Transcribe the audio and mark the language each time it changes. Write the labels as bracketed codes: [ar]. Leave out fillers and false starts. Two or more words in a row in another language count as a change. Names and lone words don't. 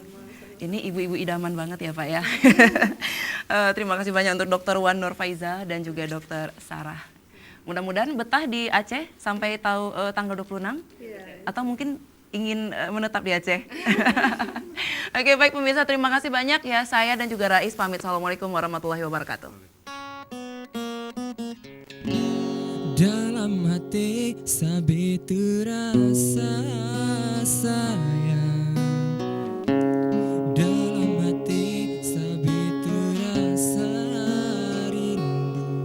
[id] Ini ibu-ibu idaman banget ya Pak ya. Terima kasih banyak untuk Dr. Wan Nur Faiza dan juga Dr. Sarah. Mudah-mudahan betah di Aceh sampai tanggal 26 atau mungkin ingin menetap di Aceh. Oke, baik pemirsa, terima kasih banyak ya. Saya dan juga Rais pamit. [ar] السلام عليكم ورحمة الله وبركاته. [id] Dalam hati sabi terasa sayang, dalam hati sabi terasa rindu.